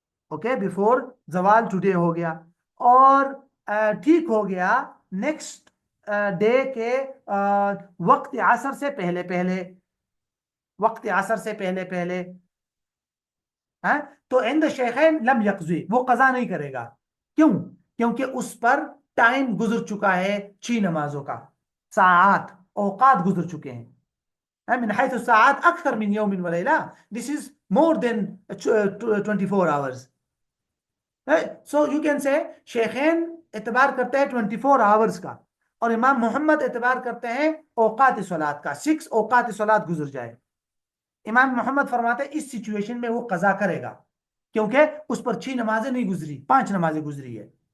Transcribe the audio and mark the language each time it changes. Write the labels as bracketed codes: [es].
[hi] Okay, [en] before [hi] जवाल [en] today [hi] हो गया और ठीक हो गया नेक्स्ट डे के वक्त असर से पहले पहले, वक्त असर से पहले पहले है, तो [ar] इंद शेखैन लम यक़ज़ी, [hi] वो कज़ा नहीं करेगा. क्यों? क्योंकि उस पर टाइम गुजर चुका है 6 नमाजों का, साआत औकात गुजर चुके हैं. [ar] من حيث الساعات أكثر من يوم وليلة. [en] This is more than 24 hours. So you can say [hi] शेखैन एतबार करते हैं [en] 24 hours [hi] का और इमाम मोहम्मद एतबार करते हैं औकात सलात का. 6 औकात सलात गुजर जाए. इमाम मोहम्मद फरमाते हैं इस सिचुएशन में वो कज़ा करेगा क्योंकि उस पर 6 नमाजें नहीं गुजरी, 5 नमाजें गुजरी है.